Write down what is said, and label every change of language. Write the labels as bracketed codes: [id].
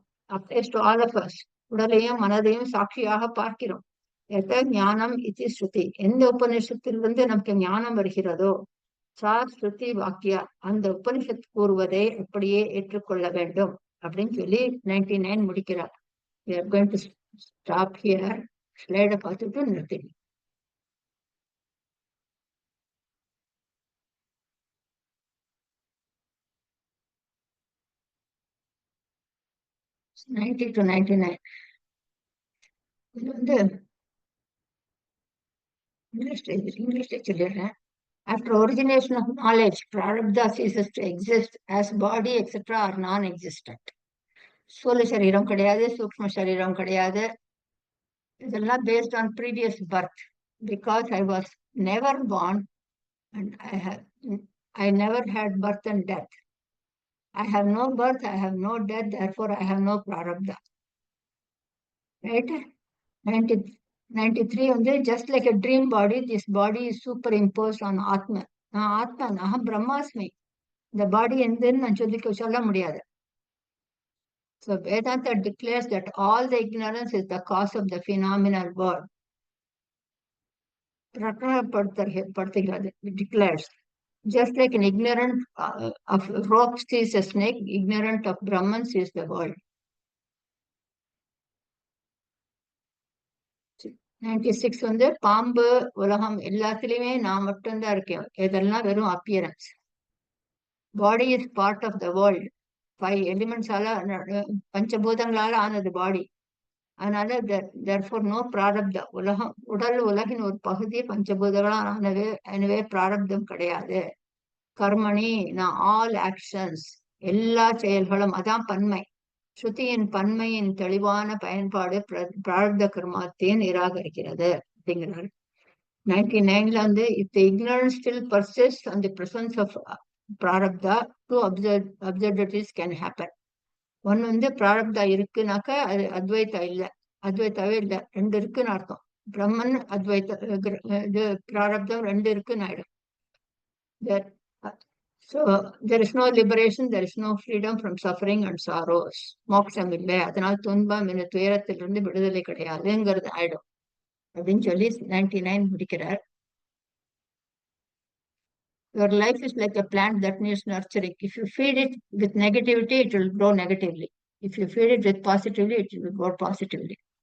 [en] applies to all of us. [ta] உடலையும் மனதையும் சாட்சியாக பார்க்கிறோம். ஞானம் இது ஸ்ருதி. எந்த உபநிஷத்திலிருந்து நமக்கு ஞானம் வருகிறதோ சா ஸ்ருதி வாக்கியா, அந்த உபனிஷத் கூறுவதை அப்படியே ஏற்றுக்கொள்ள வேண்டும் அப்படின்னு சொல்லி 99 முடிக்கிறார். [en] We are going to stop here. [ta] ஸ்லைட பார்த்துட்டு நிறுத்தி. to 99 இது வந்து இங்கிலீஷ்ல சொல்லிடுறேன். [en] After origination of knowledge, prarabdha ceases to exist as body etc. are non-existent. [ta] Sthula shariram கிடையாது, சூக்ஷ்ம சரீரம் கிடையாது. [en] இதெல்லாம் based on previous birth. Because I was never born and I never had birth and death. I have no birth, I have no death, therefore I have no prarabdha. Right? 93 வந்து just like a dream body, this body is superimposed on Atma. [ta] நான் ஆத்மா, நான் பிரம்மாஸ்மி. இந்த பாடி எந்தன்னு நான் சொல்ல முடியாது. [en] So Vedanta declares that all the ignorance is the cause of the phenomenal world. [ta] பிரகடனப்படுத்துகிறது, declares. [en] Just like an ignorant of rope sees a snake, ignorant of Brahman sees the world. [ta] 96 வந்து பாம்பு உலகம் எல்லாத்திலுமே நான் மட்டும்தான் இருக்கேன். இதெல்லாம் வெறும் appearance. [en] Body is part of the world. [ta] 5 எலிமெண்ட்ஸால பஞ்சபூதங்களால ஆனது பாடி. அதனால [en] therefore no [ta] பிராரப்தம். உலகின் ஒரு பகுதி பஞ்சபூதங்களால் ஆனது. எனவே பிராரப்தம் கிடையாது. கர்மணி நான் [en] all actions, [ta] எல்லா செயல்களும். அதான் பன்மை. ஸ்ருதியின் பன்மையின் தெளிவான பயன்பாடு பிராரப்த கர்மத்தை நிராகரிக்கிறது அப்படிங்கிறார். [en] 99ல வந்து if the ignorance still persists on the presence of prarabdha, 2 absurdities can happen. [ta] ஒன்னு வந்து பிராரப்தா இருக்குனாக்க அது அத்வைத்தா இல்ல, அத்வைத்தாவே இல்ல, 2 இருக்குன்னு அர்த்தம். பிரம்மன் அத்வைத்த இது பிராரப்தம் 2 இருக்குன்னு ஆயிடும். [en] So there is no liberation, there is no freedom from suffering and sorrows. [ta] மோட்சம் இல்லை, அதனால் துன்பம் என்ற துயரத்திலிருந்து விடுதலை கிடையாதுங்கிறது ஆயிடும் அப்படின்னு சொல்லி 99 முடிக்கிறார். [en] Your life is like a plant that needs nurturing. If you feed it with negativity, it will grow negatively. If you feed it with positively, it will grow positively.